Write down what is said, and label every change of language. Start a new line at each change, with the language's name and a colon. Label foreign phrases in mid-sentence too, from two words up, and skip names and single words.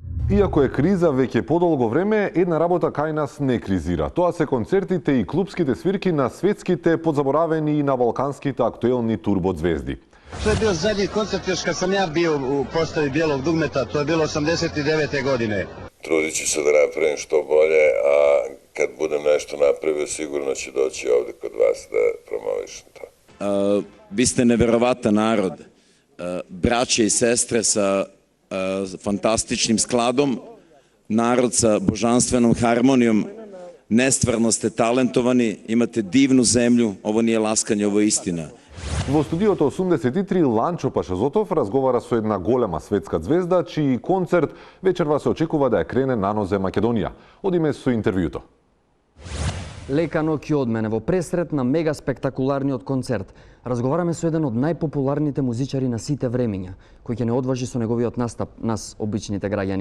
Macedonian: Иако е криза веќе подолго време, една работа кај нас не кризира. Тоа се концертите и клубските свирки на светските, подзаборавени и на балканските актуелни турбозвезди. Тоа е бил
Serbian: задњи концерт још кога сам ја био у постави Белог дугмета, тоа е било 89. године. Трудit ću se da napravim što bolje, a kad budem nešto napravio, sigurno ću doći ovde kod vas da promovišem to. Vi ste neverovatan narod, braće i sestre sa fantastičnim skladom, narod sa božanstvenom harmonijom, nestvarno ste talentovani, imate divnu zemlju, ovo nije laskanje, ovo je istina.
Macedonian: Во студиото 83 Ланчо Пашазотов разговара со една голема светска звезда, чиј концерт вечерва се очекува да ја крене на нозе Македонија. Одиме со интервјуто. Лека ноќ од мене во пресрет на мега спектакуларниот концерт. Разговараме со еден од најпопуларните музичари на сите времиња, кој ќе не одважи со неговиот настап нас обичните граѓани.